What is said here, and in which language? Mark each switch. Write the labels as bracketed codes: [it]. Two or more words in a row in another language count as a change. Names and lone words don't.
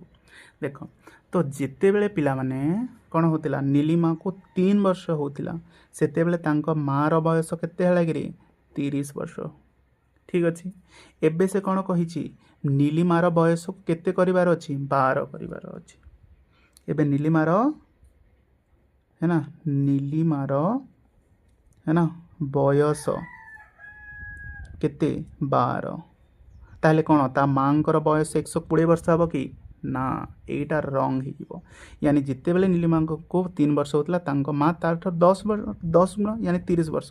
[or] ଦେଖ, ତ ଯେତେବେଳେ ପିଲାମାନେ କ'ଣ ହେଉଥିଲା ନୀଲିମାକୁ 3 ବର୍ଷ ହେଉଥିଲା ସେତେବେଳେ ତାଙ୍କ ମାର ବୟସ କେତେ ହେଲା କିରେ? 30 ବର୍ଷ। ଠିକ୍ ଅଛି, ଏବେ ସେ କ'ଣ କହିଛି? ନୀଲିମାର ବୟସକୁ କେତେ କରିବାର ଅଛି? 12 କରିବାର ଅଛି। ଏବେ ନୀଲିମାର [hi] है ना, [or] ନୀଲିମାର [hi] है ना [or] ବୟସ କେତେ? 12। ତାହେଲେ କ'ଣ ତା ମାଙ୍କର ବୟସ 120 ବର୍ଷ ହେବ କି? ନା, ଏଇଟା ରଙ୍ଗ ହେଇଯିବ। यानी ଯେତେବେଳେ ନୀଲିମାଙ୍କୁ 3 ବର୍ଷ ହେଉଥିଲା ତାଙ୍କ ମା ତାଠାରୁ 10 ଗୁଣ यानी 30 ବର୍ଷ।